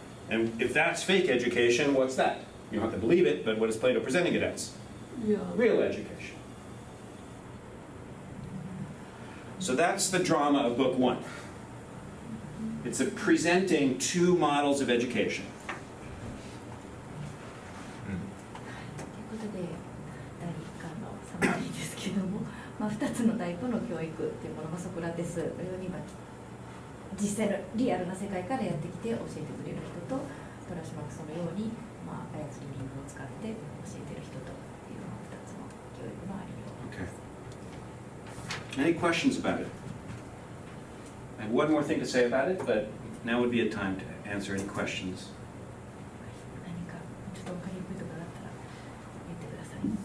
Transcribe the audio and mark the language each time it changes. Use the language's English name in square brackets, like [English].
[English] And if that's fake education, what's that? You don't have to believe it, but what is Plato presenting it as? Real education. So that's the drama of Book 1. It's presenting two models of education. [Japanese] ということで、第1巻のサマリーですけども、まあ、2つのタイプの教育っていうものがソクラテスのように、実際のリアルな世界からやってきて教えてくれる人と、トラシマクソのように、まあ、操りリングを使って教えてる人というのが2つの教育のありようです。 [English] Any questions about it? I have one more thing to say about it, but now would be a time to answer any questions. [Japanese] 何かちょっと分かりにくいところがあったら言ってください。